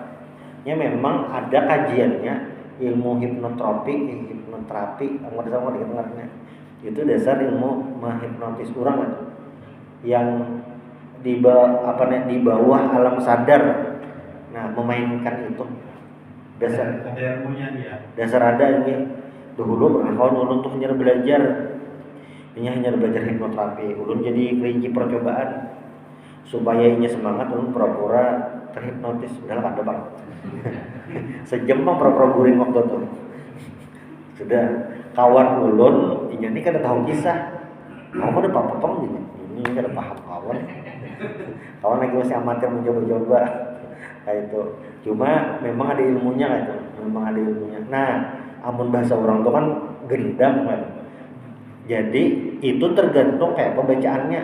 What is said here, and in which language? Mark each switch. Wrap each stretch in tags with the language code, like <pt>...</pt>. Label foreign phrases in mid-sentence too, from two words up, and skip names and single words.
<id>Ya memang ada kajiannya, ilmu hipnoterapi, anggota sama dengarnya. Itu dasar ilmu menghipnotis orang kan, yang di bawah alam sadar. Nah, memainkan itu dasar ada ilmunya dia.</id> <bjn>Dasar ada ini. Dulu ulun tuh hanya belajar hipnoterapi. Ulun jadi kelinci percobaan supaya inya semangat, ulun pura-pura terhipnotis.</bjn> <id>Udah ada bang.</id> <bjn>Sejam bang pura-pura guring waktu itu.</bjn> <id>Sudah kawan ulun, ini kan tahu kisah. Kamu udah paham gitu. Ini kan paham kawan. Kawan lagi masih amatir mencoba-coba kayak itu. Cuma memang ada ilmunya kayak itu. Nah, amun bahasa orang itu kan gendam kan. Jadi itu tergantung kayak pembacaannya.</id>